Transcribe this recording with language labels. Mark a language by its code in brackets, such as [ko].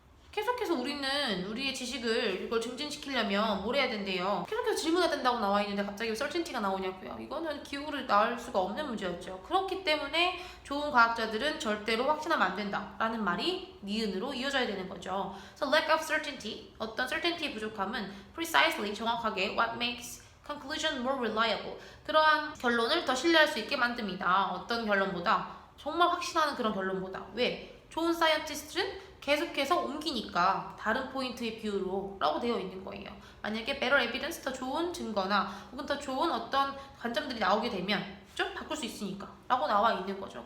[ko] 계속해서 우리는 우리의 지식을 이걸 증진시키려면 뭘 해야 된대요. 계속해서 질문해야 된다고 나와 있는데 갑자기 certainty가 나오냐고요. 이거는 기억으로 나올 수가 없는 문제였죠. 그렇기 때문에 좋은 과학자들은 절대로 확신하면 안 된다라는 말이 니은으로 이어져야 되는 거죠. [en] So lack of certainty, [ko] 어떤 certainty의 부족함은 [en] precisely [ko] 정확하게 [en] what makes conclusion more reliable. [ko] 그러한 결론을 더 신뢰할 수 있게 만듭니다. 어떤 결론보다 정말 확신하는 그런 결론보다. 왜? 좋은 사이언티스트는 계속해서 옮기니까 다른 포인트의 비유로 라고 되어 있는 거예요. 만약에 [en] better evidence [ko] 더 좋은 증거나 혹은 더 좋은 어떤 관점들이 나오게 되면 좀 바꿀 수 있으니까 라고 나와 있는 거죠.